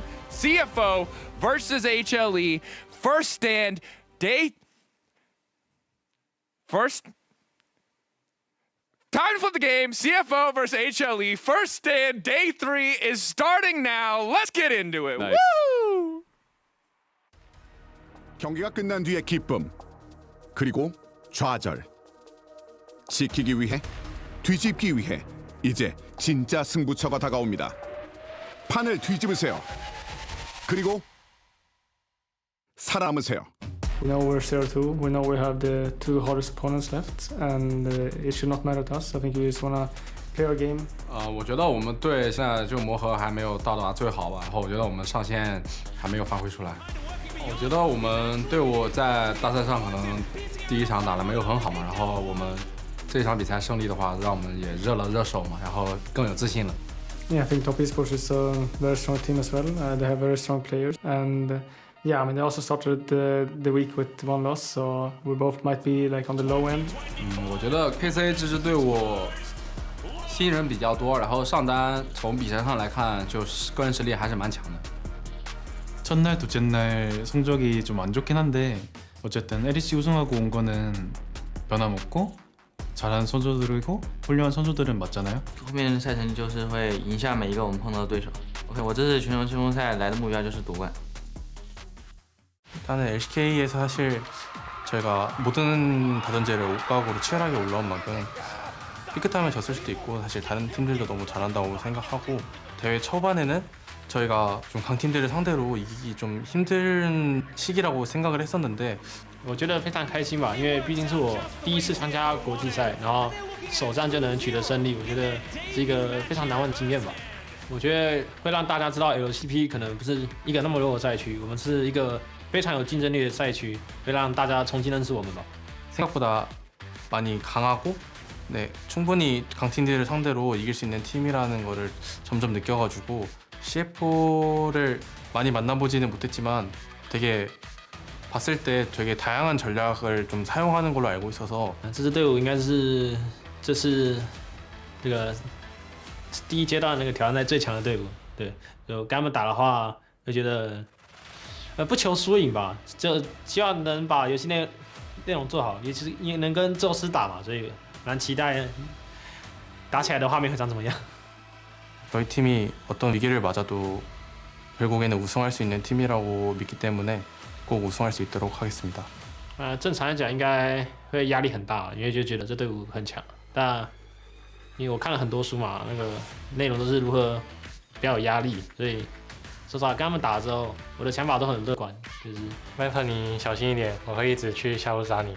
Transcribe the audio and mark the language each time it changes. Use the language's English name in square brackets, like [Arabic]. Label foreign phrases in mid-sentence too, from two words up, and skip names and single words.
[English] CFO versus HLE. First stand, time to flip the game. CFO versus HLE. First stand, day 3 is starting now. Let's get into it. Nice. Woo! [Korean] 경기가 끝난 뒤의 기쁨, 그리고 좌절. 지키기 위해, 뒤집기 위해 이제 진짜 승부처가 다가옵니다. 판을 뒤집으세요. 그리고 살아남으세요. [English] We know we're 0-2. We know we have the 2 hardest opponents left, and it should not matter to us. I think we just wanna play our game. [Chinese] 我觉得我们队现在这个磨合还没有到达最好吧，然后我觉得我们上限还没有发挥出来。我觉得我们队伍在大赛上可能第一场打得没有很好嘛，然后我们这场比赛胜利的话，让我们也热了热手嘛，然后更有自信了。 [English] Yeah, I think Top Esports is a very strong team as well. They have very strong players, and yeah, I mean they also started the week with 1 loss, so we both might be like on the low end. [Chinese] 我觉得 KC 这支队伍新人比较多，然后上单从比赛上来看，就是个人实力还是蛮强的。 [Korean] 첫날, 둘째 날 성적이 좀 안 좋긴 한데 어쨌든 LEC 우승하고 온 거는 변함없고 잘하는 선수들이고 훌륭한 선수들은 맞잖아요. [Chinese] 后面赛程就是会赢下每一个我们碰到的对手。OK， 我这次全球清风赛来的目标就是夺冠。 [Korean] 일단은 LCK에서 사실 저희가 모든 다전제를 옷가락으로 치열하게 올라온 만큼 삐끗하면 졌을 수도 있고 사실 다른 팀들도 너무 잘한다고 생각하고 대회 초반에는 저희가 좀 강팀들을 상대로 이기기 좀 힘든 시기라고 생각을 했었는데 [Chinese] 我觉得非常开心吧，因为毕竟是我第一次参加国际赛，然后首战就能取得胜利，我觉得是一个非常难忘的经验吧。我觉得会让大家知道 LCP 可能不是一个那么弱的赛区，我们是一个非常有竞争力的赛区，会让大家重新认识我们吧。 [Korean] 생각보다 많이 강하고 네, 충분히 강팀들을 상대로 이길 수 있는 팀이라는 거를 점점 느껴가지고 CF를 많이 만나보지는 못했지만 되게 봤을 때 되게 다양한 전략을 좀 사용하는 걸로 알고 있어서 [Chinese] 这支队伍应该是这是这个第一阶段那个挑战赛最强的队伍，对，就跟他们打的话，就觉得不求输赢吧，就希望能把游戏内容做好，也能跟宙斯打嘛，所以蛮期待打起来的画面会长怎么样。 [Korean] 저희 팀이 어떤 위기를 맞아도 결국에는 우승할 수 있는 팀이라고 믿기 때문에 꼭 우승할 수 있도록 하겠습니다. [Chinese] 正常来讲应该会压力很大，因为就觉得这队伍很强。但因为我看了很多书嘛，那个内容都是如何不要有压力，所以说实话，跟他们打之后，我的想法都很乐观，就是 Viper 你小心一点，我会一直去下路杀你。